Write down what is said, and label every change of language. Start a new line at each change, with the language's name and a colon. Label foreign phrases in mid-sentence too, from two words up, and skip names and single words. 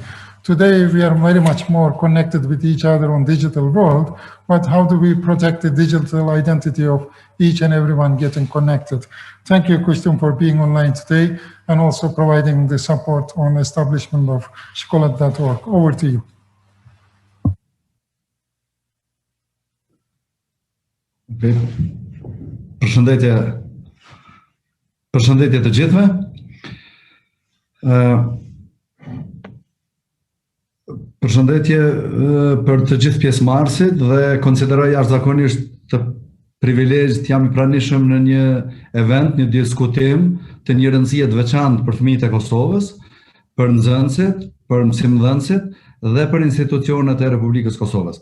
English: Today, we are very much more connected with each other on digital world, but how do we protect the digital identity of each and everyone getting connected? Thank you, Kustim, for being online today and also providing the support on establishment of Scholat.org. Over to you.
Albanian: Përshëndetje të gjithëve. Përshëndetje për të gjithë pjesëmarrësit dhe konsideroj jashtëzakonisht të privilegj të jam I pranishëm në një event, një diskutim të një rëndësie të veçantë për fëmijët e Kosovës, për nxënësit, për mësimdhënësit dhe për institucionet e Republikës Kosovës.